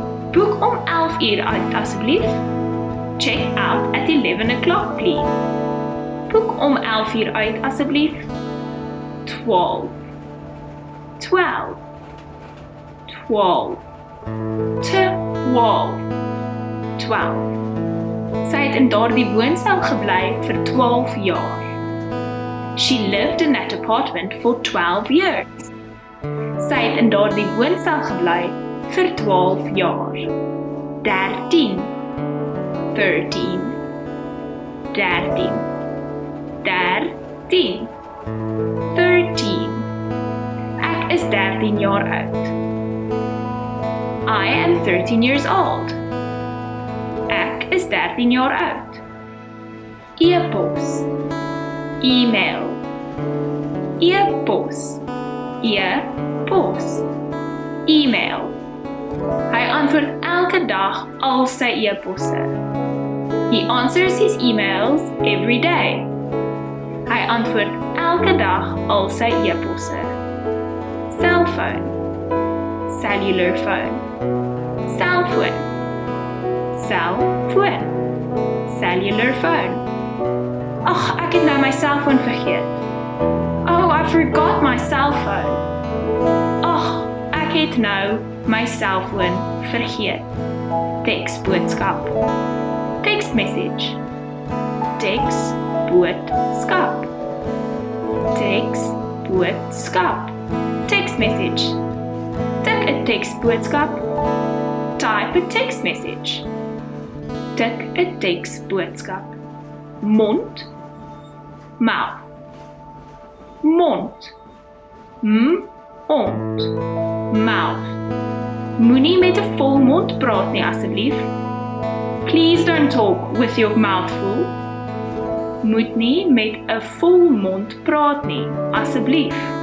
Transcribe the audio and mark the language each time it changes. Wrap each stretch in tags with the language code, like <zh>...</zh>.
<af>Boek om 11 uur uit asseblief.</af> <en>Check out at 11 o'clock, please.</en> <af>Boek om 11 uur uit asseblief. 12. 12. 12. 12. 12. Sy het in daardie woonstel gebly vir 12 jaar.</af> <en>She lived in that apartment for 12 years.</en> <af>Sy het in daardie woonstel gebly vir 12 jaar. 13. 13. 13. 13. 13. Ek is 13 jaar oud.</af> <en>I am 13 years old.</en> <af>Ek is 13 jaar oud. E-pos.</af> <en>E-mail.</en> <af>E-pos. E-pos.</af> <en>E-mail.</en> <af>Hy antwoord elke dag al sy e-posse.</af> <en>He answers his emails every day.</en> <af>Hy antwoord elke dag al sy e-posse.</af> <en>Cellphone. Cellular phone. Cellphone. Cellphone. Cellular phone.</en> <af>Ag, ek het nou my cellfoon vergeet.</af> <en>Oh, I forgot my cellphone.</en> <af>Ag, ek het nou my cellfoon vergeet. Teksboodskap.</af> <en>Text message.</en> <af>Teksboodskap. Teksboodskap.</af> <en>Text message.</en> <af>Tik 'n teksboodskap.</af> <en>Type a text message.</en> <af>Tik 'n teksboodskap. Mond.</af> <en>mouth.</en> <af>Mond. Ont.</af> <en>Mouth.</en> <af>Moenie met 'n vol mond praat nie asseblief.</af> <en>Please don't talk with your mouth full.</en> <af>Moet nie met 'n vol mond praat nie, asseblief.</af>